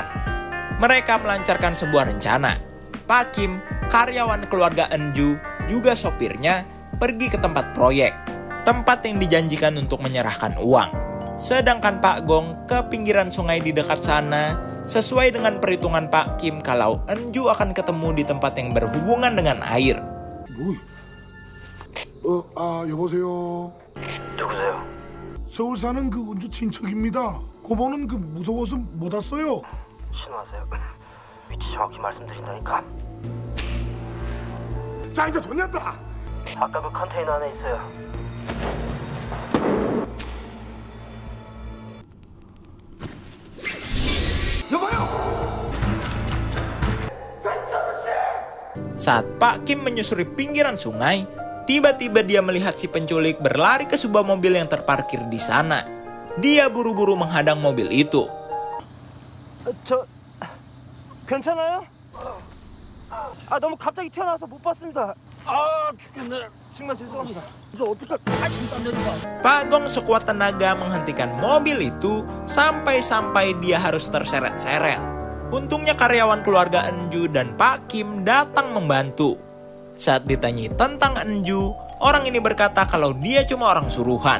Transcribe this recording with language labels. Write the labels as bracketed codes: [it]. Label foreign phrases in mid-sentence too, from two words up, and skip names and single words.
[id] Mereka melancarkan sebuah rencana. Pak Kim, karyawan keluarga Enju, juga sopirnya, pergi ke tempat proyek. Tempat yang dijanjikan untuk menyerahkan uang. Sedangkan Pak Gong ke pinggiran sungai di dekat sana, sesuai dengan perhitungan Pak Kim kalau Enju akan ketemu di tempat yang berhubungan dengan air. [ko] 여보세요. 누구세요? 서울 사는 그 은주 친척입니다. 고모는 그 무서워서 못 왔어요. 신호하세요. 위치 정확히 말씀드린다니까. 자, 이제 돈 냈다. 아까 그 컨테이너 안에 있어요. [id] Saat Pak Kim menyusuri pinggiran sungai, tiba-tiba dia melihat si penculik berlari ke sebuah mobil yang terparkir di sana. Dia buru-buru menghadang mobil itu. [ko] 괜찮아요? 너무 갑자기 튀어나와서 못 봤습니다. 죽겠네. 정말 죄송합니다. 이제 어떡할? 진짜 안 되니까. [id] Pak Gong sekuat tenaga menghentikan mobil itu sampai-sampai dia harus terseret-seret. Untungnya karyawan keluarga Enju dan Pak Kim datang membantu. Saat ditanyai tentang Enju, orang ini berkata kalau dia cuma orang suruhan.